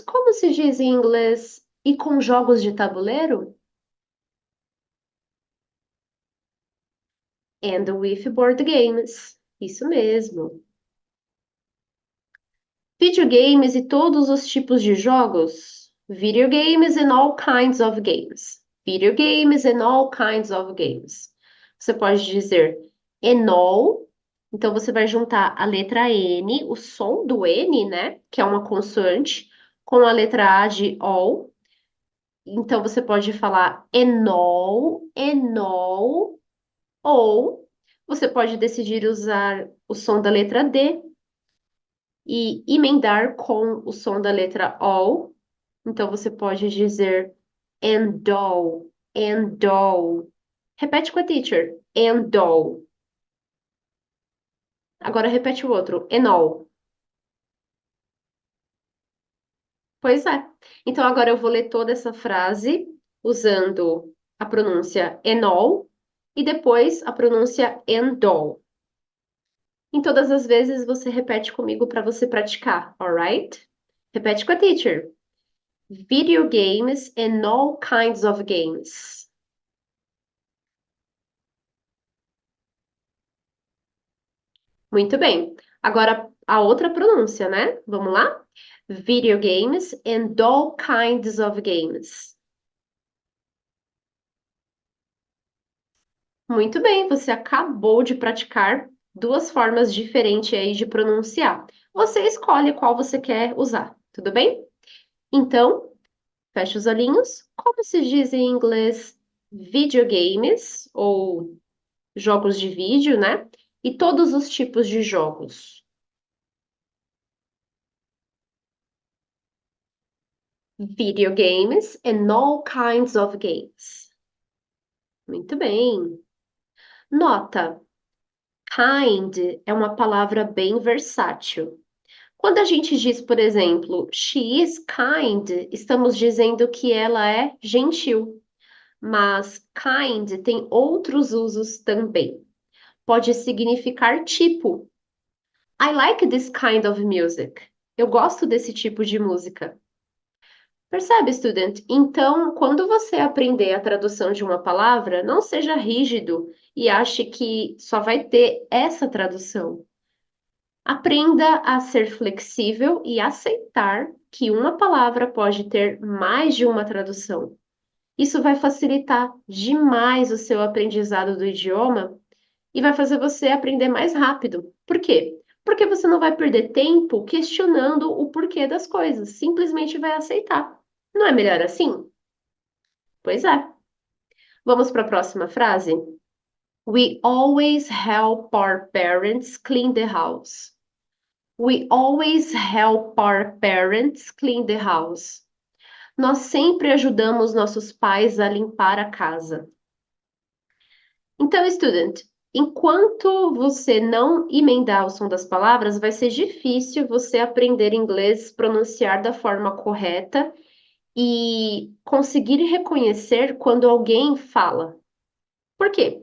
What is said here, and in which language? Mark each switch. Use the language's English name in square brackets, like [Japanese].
[Portuguese] Como se diz em inglês? E com jogos de tabuleiro? [English] And with board games. [Portuguese] Isso mesmo. Videogames e todos os tipos de jogos? [English] Video games and all kinds of games. Video games and all kinds of games. [Portuguese] Você pode dizer [English] and all. [Portuguese] Então você vai juntar a letra N, o som do N, né? Que é uma consoante, com a letra A de all. Então você pode falar enol, enol, ou você pode decidir usar o som da letra D e emendar com o som da letra O. Então você pode dizer endol, endol. Repete com a teacher. Endol. Agora repete o outro. Enol. Pois é. Então agora eu vou ler toda essa frase usando a pronúncia enol e depois a pronúncia endol. Em todas as vezes você repete comigo para você praticar, [English] alright? [Portuguese] Repete com a teacher. [English] Video games and all kinds of games. [Portuguese] Muito bem. Agora a outra pronúncia, né? Vamos lá? [English] Video games and all kinds of games. [Portuguese] Muito bem, você acabou de praticar duas formas diferentes aí de pronunciar. Você escolhe qual você quer usar, tudo bem? Então, fecha os olhinhos. Como se diz em inglês videogames ou jogos de vídeo, né? E todos os tipos de jogos. [English] Video games and all kinds of games. [Portuguese] Muito bem. Nota: kind é uma palavra bem versátil. Quando a gente diz, por exemplo, [English] she is kind, [Portuguese] estamos dizendo que ela é gentil. Mas kind tem outros usos também. Pode significar tipo. [English] I like this kind of music. [Portuguese] Eu gosto desse tipo de música. Percebe, student? Então, quando você aprender a tradução de uma palavra, não seja rígido e ache que só vai ter essa tradução. Aprenda a ser flexível e aceitar que uma palavra pode ter mais de uma tradução. Isso vai facilitar demais o seu aprendizado do idioma e vai fazer você aprender mais rápido. Por quê? Porque você não vai perder tempo questionando o porquê das coisas, simplesmente vai aceitar. Não é melhor assim? Pois é. Vamos para a próxima frase? [English] We always help our parents clean the house. We always help our parents clean the house. [Portuguese] Nós sempre ajudamos nossos pais a limpar a casa. Então, student, enquanto você não emendar o som das palavras, vai ser difícil você aprender inglês, pronunciar da forma correta e conseguir reconhecer quando alguém fala. Por quê?